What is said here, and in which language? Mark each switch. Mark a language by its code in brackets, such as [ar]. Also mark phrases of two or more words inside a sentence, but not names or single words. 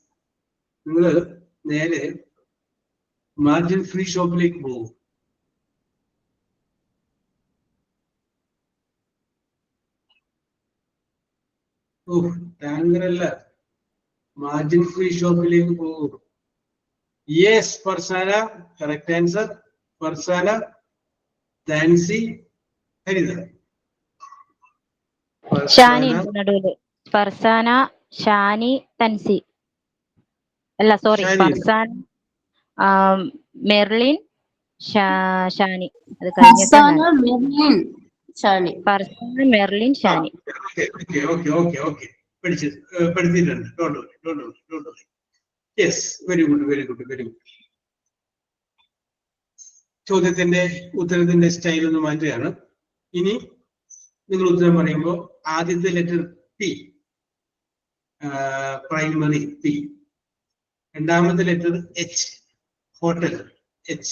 [en] Margin free shop like move. Oh, tangrella. Margin free shop like move. Yes, Farsana, correct answer. Farsana, Nancy, Harida. Shani nadule. Farsana, Shani, Tansi. Alla, sorry. Shani. Farsana, Merlin, Shani. Farsana, Merlin, Shani. Farsana, Merlin, Shani. Okay. Don't worry. Yes, very good, very good, very good. [ml] ചോദ്യത്തിന്റെ ഉത്തരത്തിന്റെ സ്റ്റൈൽ ഒന്ന് മാറ്റുകയാണ്. ഇനി നിങ്ങൾ ഉത്തരം പറയുമ്പോൾ ആദ്യത്തെ [en] letter P, primary P. [ml] രണ്ടാമത്തെ [en] letter H, hotel H.